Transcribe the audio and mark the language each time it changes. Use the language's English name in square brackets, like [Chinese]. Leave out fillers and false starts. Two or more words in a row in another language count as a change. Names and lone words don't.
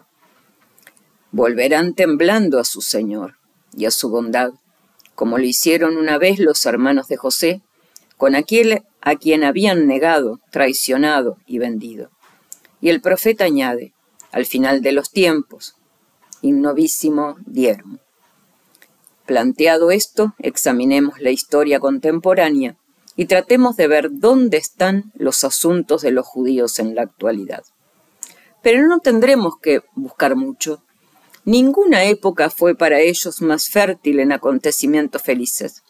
[Spanish] Volverán temblando a su Señor y a su bondad, como lo hicieron una vez los hermanos de José, con aquel a quien habían negado, traicionado y vendido. Y el profeta añade, al final de los tiempos, [Latin] in novissimo diermo. [Spanish] Planteado esto, examinemos la historia contemporánea y tratemos de ver dónde están los asuntos de los judíos en la actualidad. Pero no tendremos que buscar mucho. Ninguna época fue para ellos más fértil en acontecimientos felices.